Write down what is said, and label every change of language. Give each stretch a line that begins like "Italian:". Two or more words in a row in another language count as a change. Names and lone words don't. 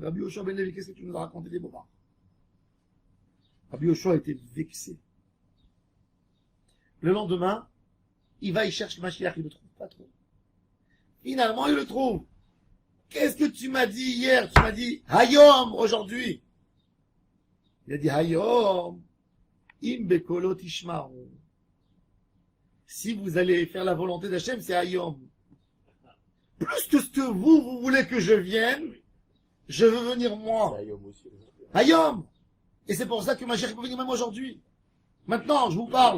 French: Rabbi Yoshua ben Levi, qu'est-ce que tu nous as raconté des bobards? Rabbi Yoshua était vexé. Le lendemain, il va, il cherche Mashiach, il le trouve pas trop. Finalement, il le trouve. Qu'est-ce que tu m'as dit hier? Tu m'as dit Hayom, aujourd'hui. Il a dit
Hebrew: היום אם בקולו תשמרו.
French: Si vous allez faire la volonté d'Hachem, c'est Hayom. Plus que ce que vous voulez que je vienne, je veux venir moi. Hayom. Et c'est pour ça que Mashiach peut venir même aujourd'hui. Maintenant, je vous parle.